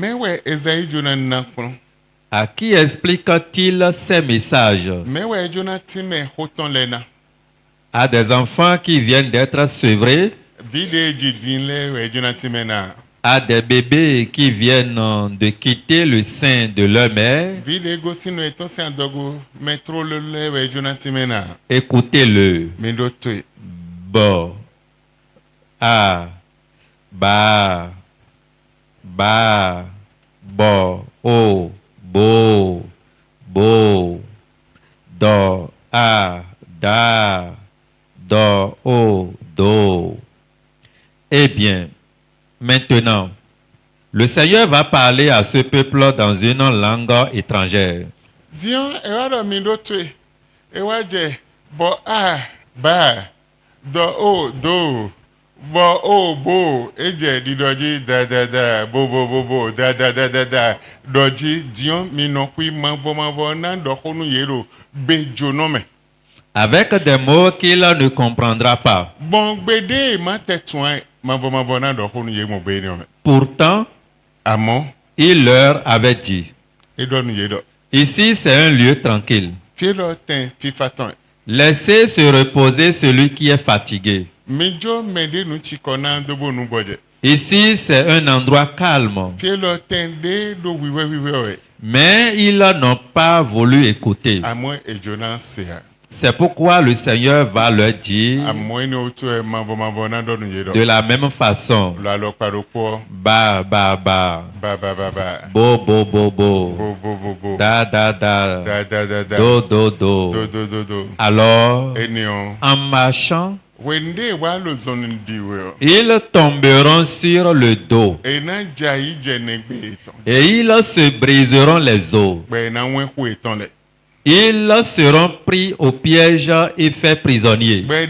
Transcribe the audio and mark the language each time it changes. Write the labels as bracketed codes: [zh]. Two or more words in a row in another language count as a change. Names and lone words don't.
[fr] À qui explique-t-il ces messages? à des enfants qui viennent d'être sevrés, à des bébés qui viennent de quitter le sein de leur mère. Écoutez-le. Bo, a, ba, ba, bo, o, bo, bo, do, a, da, do, o, do. Eh bien, maintenant, le Seigneur va parler à ce peuple dans une langue étrangère. Dion, bo a, ba, do, o, do, bo, o, bo, eje, di doji, da, da, da, bo, bo, bo, bo, da, da, da, da, da, doji, Dion, minokui, manvo, nan, do, honu, yero, be, jonome. Avec des mots qu'il ne comprendra pas. Bon, bede, ma tetouan, manvo, nan, do, honu, yero, be, jonome. Pourtant, Amon, il leur avait dit, ici c'est un lieu tranquille. Laissez se reposer celui qui est fatigué. Ici c'est un endroit calme. Mais ils n'ont pas voulu écouter. C'est pourquoi le Seigneur va leur dire de la même façon. Ba, ba, ba. Bo, bo, bo, bo. Da, da, da. Do, do, do. Alors, en marchant, ils tomberont sur le dos. Et ils se briseront les os. Ils seront pris au piège et faits prisonniers.